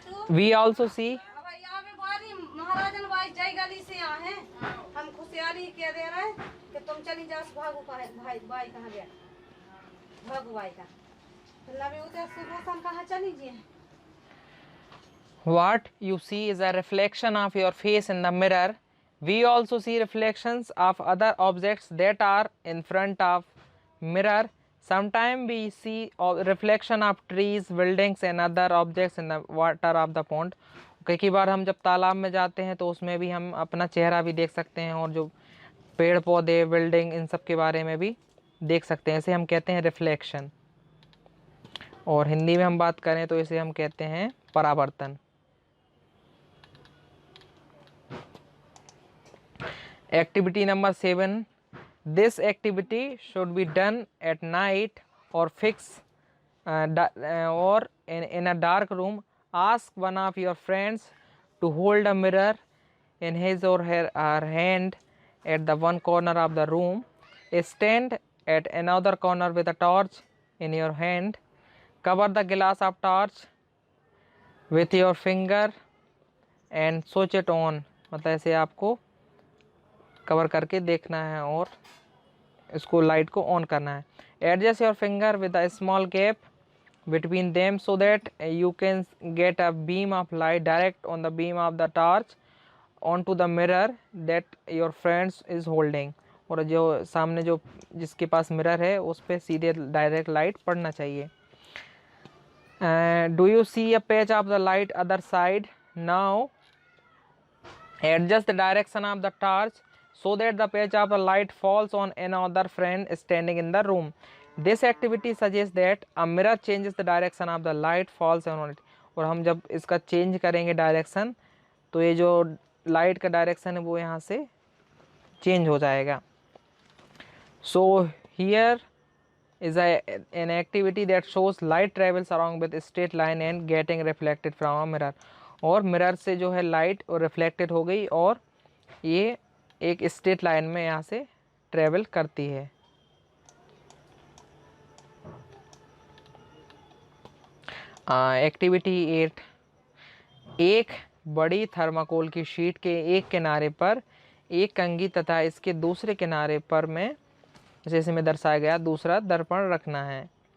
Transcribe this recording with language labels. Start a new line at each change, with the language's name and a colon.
English: we also see
Hindi: महाराजन भाई जय गली से आए हैं। हम खुशहाली कह दे रहे हैं कि तुम चली जाओ भागो भाई भाई कहाँ गया भागो भाई का लवे उधर से मौसम कहाँ चली जी।
English: What you see is a reflection of your face in the mirror. We also see reflections of other objects that are in front of mirror. Sometimes we see a reflection of trees, buildings and other objects in the water of the pond.
Hindi: कई बार हम जब तालाब में जाते हैं तो उसमें भी हम अपना चेहरा भी देख सकते हैं, और जो पेड़ पौधे, बिल्डिंग, इन सब के बारे में भी देख सकते हैं। इसे हम कहते हैं रिफ्लेक्शन, और हिंदी में हम बात करें तो इसे हम कहते हैं परावर्तन।
English: Activity number 7. This activity should be done at night or or in a dark room. Ask one of your friends to hold a mirror in his or her hand at the one corner of the room. Stand at another corner with a torch in your hand. Cover the glass of torch with your finger and switch it on.
Hindi: मतलब ऐसे आपको cover करके देखना है और इसको light को on करना है.
English: Adjust your finger with a small gap between them so that you can get a beam of light direct on the beam of the torch onto the mirror that your friend is holding.
Hindi: और जो सामने जो जिसके पास mirror है उस पर सीधे direct light पड़ना चाहिए.
English: Do you see a patch of the light other side? Now adjust the direction of the torch so that the patch of the light falls on another friend standing in the room. This activity suggests that a mirror changes the direction of the light falls on it.
Hindi: और हम जब इसका change करेंगे direction तो ये जो light का direction है वो यहाँ से चेंज हो जाएगा.
English: So here is an activity that shows light travels along with a straight line and getting reflected from a mirror.
Hindi: और मिरर से जो है लाइट और रिफ्लेक्टेड हो गई और ये एक स्ट्रेट लाइन में यहाँ से ट्रेवल करती है. एक्टिविटी 8. एक बड़ी थर्माकोल की शीट के एक किनारे पर एक कंघी तथा इसके दूसरे किनारे पर में जैसे में दर्शाया गया दूसरा दर्पण रखना है.